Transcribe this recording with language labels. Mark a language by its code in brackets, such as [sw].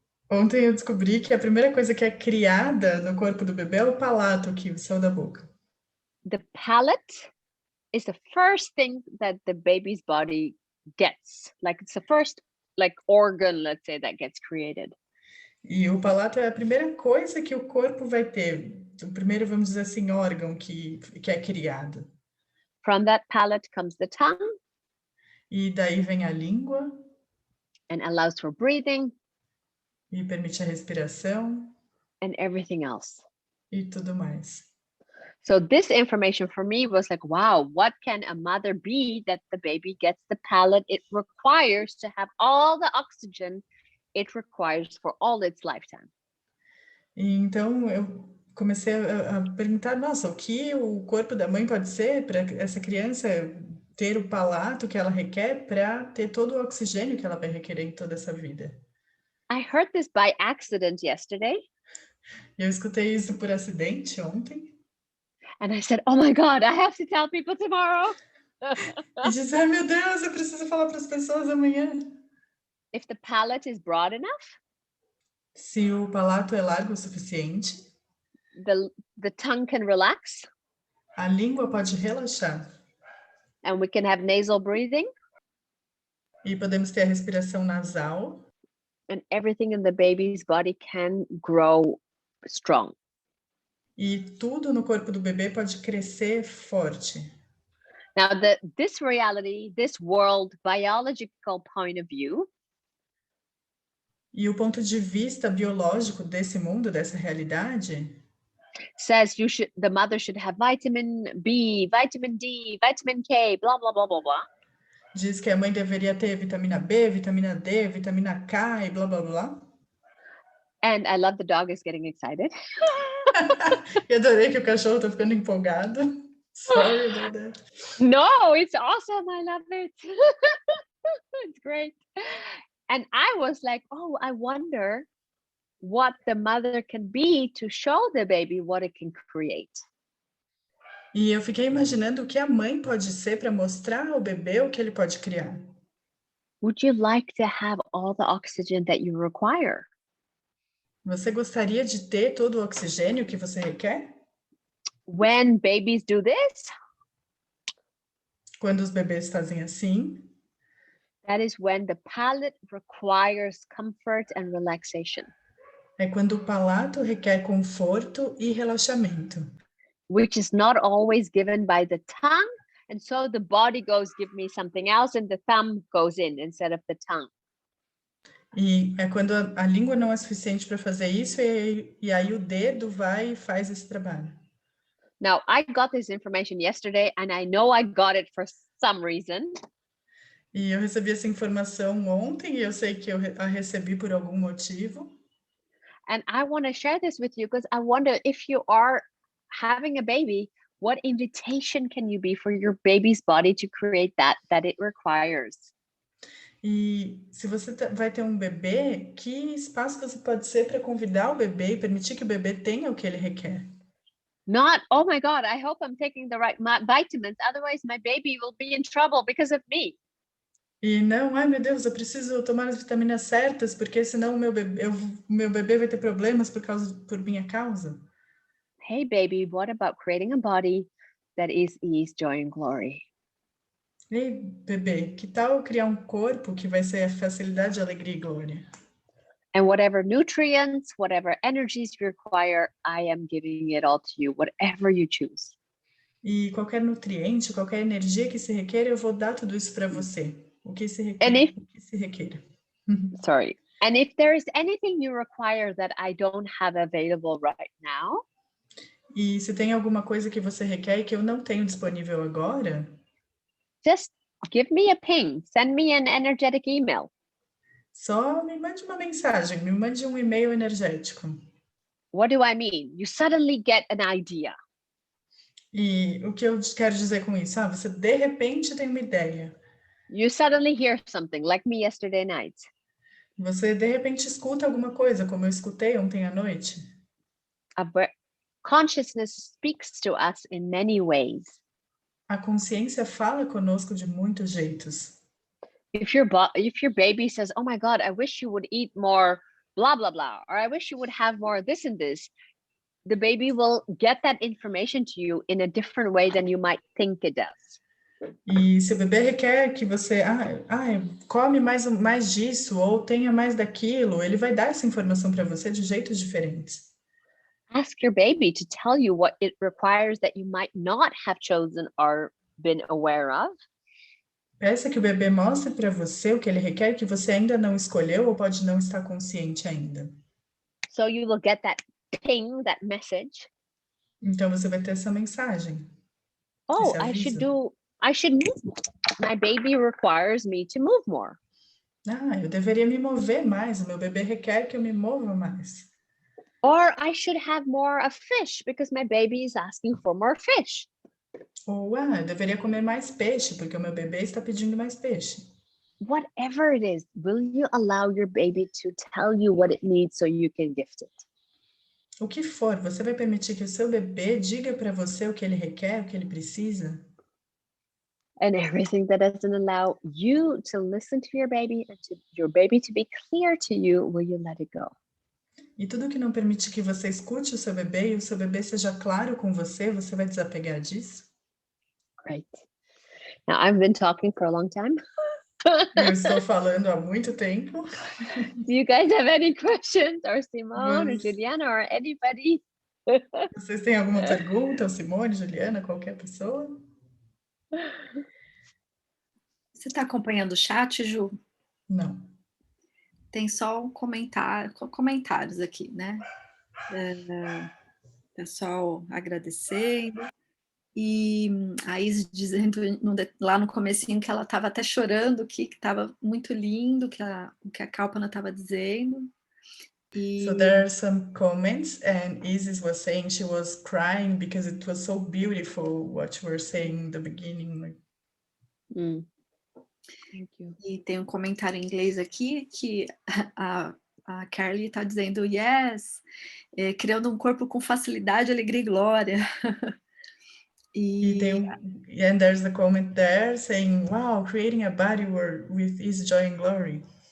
[pt] Ontem eu descobri que a primeira coisa que é criada no corpo do bebê é o palato que saiu da boca. [en] The palate is the first thing that the baby's body gets. Like it's the first organ, let's say, that gets created. [pt] E o palato é a primeira coisa que o corpo vai ter. O primeiro, vamos dizer assim, órgão que é criado. [en] From that palate comes the tongue. [pt] E daí vem a língua. [en] And allows for breathing. [pt] E permite a respiração. [en] And everything else. [pt] E tudo mais. [en] So this information for me was like, wow, what can a mother be that the baby gets the palate it requires to have all the oxygen it requires for all its lifetime? [pt] E então eu comecei a perguntar, nossa, o que o corpo da mãe pode ser para essa criança ter o palato que ela requer para ter todo o oxigênio que ela vai requerer em toda essa vida? [en] I heard this by accident yesterday. [pt] Eu escutei isso por acidente ontem. [en] And I said, oh my God, I have to tell people tomorrow. [pt] E disse, ai meu Deus, eu preciso falar para as pessoas amanhã. [en] If the palate is broad enough, [pt] se o palato é largo o suficiente, [en] the tongue can relax. [pt] A língua pode relaxar. [en] And we can have nasal breathing. [pt] E podemos ter a respiração nasal. [en] And everything in the baby's body can grow strong. [pt] E tudo no corpo do bebê pode crescer forte. [en] Now, this reality, this world biological point of view, [pt] e o ponto de vista biológico desse mundo, dessa realidade, [en] says the mother should have vitamin B, vitamin D, vitamin K, blah, blah, blah, blah, blah. [pt] Diz que a mãe deveria ter vitamina B, vitamina D, vitamina K e blá, blá, blá. [en] And I love the dog is getting excited. [pt] Eu adorei que o cachorro tá ficando empolgado. [en] Sorry about that. No, it's awesome. I love it. It's great. And I was like, oh, I wonder what the mother can be to show the baby what it can create. [pt] E eu fiquei imaginando o que a mãe pode ser para mostrar ao bebê o que ele pode criar. [en] Would you like to have all the oxygen that you require? [pt] Você gostaria de ter todo o oxigênio que você requer? [en] When babies do this, [pt] Quando os bebês fazem assim, [en] that is when the palate requires comfort and relaxation, [pt] é quando o palato requer conforto e relaxamento. [en] which is not always given by the tongue. And so the body goes, give me something else, and the thumb goes in instead of the tongue. [pt] E é quando a língua não é suficiente para fazer isso, e aí o dedo vai e faz esse trabalho. [en] Now, I got this information yesterday, and I know I got it for some reason. [pt] E eu recebi essa informação ontem, e eu sei que eu a recebi por algum motivo. [en] And I want to share this with you because I wonder if you are having a baby, what invitation can you be for your baby's body to create that it requires? [pt] E se você vai ter um bebê, que espaço você pode ser para convidar o bebê e permitir que o bebê tenha o que ele requer? [en] Not, oh my God, I hope I'm taking the right vitamins. Otherwise, my baby will be in trouble because of me. [pt] E não, ai meu Deus, eu preciso tomar as vitaminas certas, porque senão o meu bebê vai ter problemas por minha causa. [en] Hey, baby, what about creating a body that is ease, joy, and glory? [pt] Ei, bebê, que tal criar um corpo que vai ser facilidade, alegria e glória? [en] And whatever nutrients, whatever energies you require, I am giving it all to you, whatever you choose. [pt] E qualquer nutriente, qualquer energia que se requer, eu vou dar tudo isso para você. O que se requer, o que se requer. [en] Sorry. And if there is anything you require that I don't have available right now, [pt] e se tem alguma coisa que você requer e que eu não tenho disponível agora, [en] just give me a ping, send me an energetic email. [pt] Só me mande uma mensagem, me mande um e-mail energético. [en] What do I mean? You suddenly get an idea. [pt] E o que eu quero dizer com isso? Você de repente tem uma ideia. [en] You suddenly hear something, like me yesterday night. [pt] Você de repente escuta alguma coisa, como eu escutei ontem à noite. [en] Consciousness speaks to us in many ways. [pt] A consciência fala conosco de muitos jeitos. [en] If your baby says, "Oh my God, I wish you would eat more blah blah blah," or "I wish you would have more this and this," the baby will get that information to you in a different way than you might think it does. [pt] E se o bebê requer que você come mais disso ou tenha mais daquilo, ele vai dar essa informação para você de jeitos diferentes. [en] Ask your baby to tell you what it requires that you might not have chosen or been aware of. [pt] Peça que o bebê mostre para você o que ele requer que você ainda não escolheu ou pode não estar consciente ainda. [en] So you will get that ping, that message. [pt] Então você vai ter essa mensagem. [en] Oh, I should move more. My baby requires me to move more. [pt] Eu deveria me mover mais. O meu bebê requer que eu me mova mais. [en] Or I should have more of fish because my baby is asking for more fish. [pt] Ou eu deveria comer mais peixe porque o meu bebê está pedindo mais peixe. [en] Whatever it is, will you allow your baby to tell you what it needs so you can gift it? [pt] O que for, você vai permitir que o seu bebê diga para você o que ele requer, o que ele precisa? [en] And everything that doesn't allow you to listen to your baby and to your baby to be clear to you, will you let it go? [pt] E tudo que não permite que você escute o seu bebê e o seu bebê seja claro com você, você vai desapegar disso? [en] Great. Now, I've been talking for a long time. [pt] Eu estou falando há muito tempo. [en] Do you guys have any questions? Or Simone, or Juliana, or anybody? [pt] Vocês têm alguma pergunta? Ou Simone, Juliana, qualquer pessoa? Você está acompanhando o chat, Ju? Não. Tem só um comentários aqui, né? Pessoal agradecendo. E a Isa dizendo lá no comecinho que ela estava até chorando, que estava muito lindo o que a Kalpana estava dizendo. [en] So there are some comments, and Isis was saying she was crying because it was so beautiful what you were saying in the beginning. Thank you. [pt] E tem um comentário em inglês aqui que a Carly está dizendo, yes, criando um corpo com facilidade, alegria e glória. [en] And there's a comment there saying, wow, creating a body with ease, joy and glory.